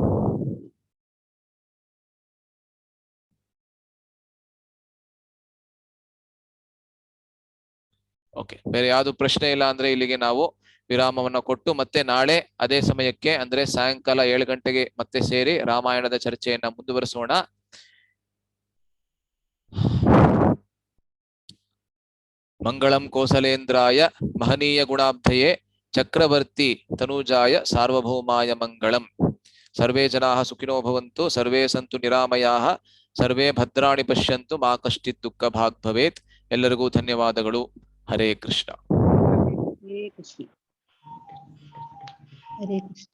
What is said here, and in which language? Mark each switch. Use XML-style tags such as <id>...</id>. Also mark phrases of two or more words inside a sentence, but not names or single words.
<kn>ಓಕೆ, ಬೇರೆ ಯಾವ್ದು ಪ್ರಶ್ನೆ ಇಲ್ಲ ಅಂದ್ರೆ ಇಲ್ಲಿಗೆ ನಾವು ವಿರಾಮವನ್ನ ಕೊಟ್ಟು ಮತ್ತೆ ನಾಳೆ ಅದೇ ಸಮಯಕ್ಕೆ ಅಂದ್ರೆ ಸಾಯಂಕಾಲ 7 ಗಂಟೆಗೆ ಮತ್ತೆ ಸೇರಿ ರಾಮಾಯಣದ ಚರ್ಚೆಯನ್ನ ಮುಂದುವರಿಸೋಣ.</kn> <sa>ಮಂಗಳಂ ಕೋಸಲೇಂದ್ರಾಯ ಮಹನೀಯ ಗುಣಾಬ್ಧಯೇ ಚಕ್ರವರ್ತಿ ತನೂಜಾಯ ಸಾರ್ವಭೌಮಾಯ ಮಂಗಳಂ. ಸರ್ವೇ ಜನಾಃ ಸುಖಿನೋ ಭವಂತು, ಸರ್ವೇ ಸಂತು ನಿರಾಮಯಾಃ, ಸರ್ವೇ ಭದ್ರಾಣಿ ಪಶ್ಯಂತು, ಮಾ ಕಶ್ಚಿತ್ ದುಃಖ ಭಾಗ್ ಭವೇತ್.</sa> <kn>ಎಲ್ಲರಿಗೂ ಧನ್ಯವಾದಗಳು.</kn> <sa>ಹರೇ ಕೃಷ್ಣ. ಹರೇ ಕೃಷ್ಣ. ಹರೇ ಕೃಷ್ಣ.</sa>